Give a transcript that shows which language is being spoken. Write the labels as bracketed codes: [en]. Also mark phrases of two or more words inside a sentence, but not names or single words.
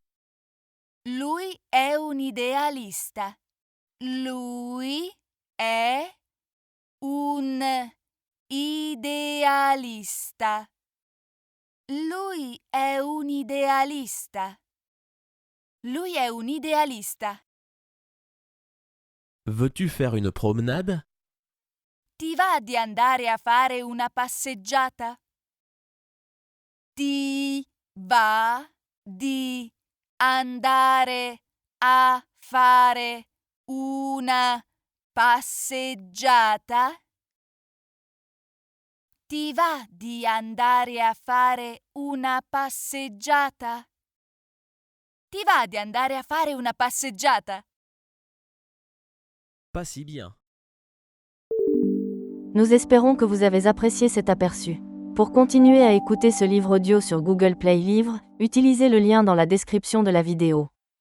[it] Lui è un idealista. Lui è un idealista. Lui è un idealista. Lui è un idealista. [fr] Veux-tu faire une promenade? [it] Ti va di andare a fare una passeggiata? Ti va di andare a fare una passeggiata? Ti va di andare a fare una passeggiata? Ti va di andare a fare una passeggiata? [fr] pas si bien. Nous espérons que vous avez apprécié cet aperçu. Pour continuer à écouter ce livre audio sur Google Play Livres, utilisez le lien dans la description de la vidéo.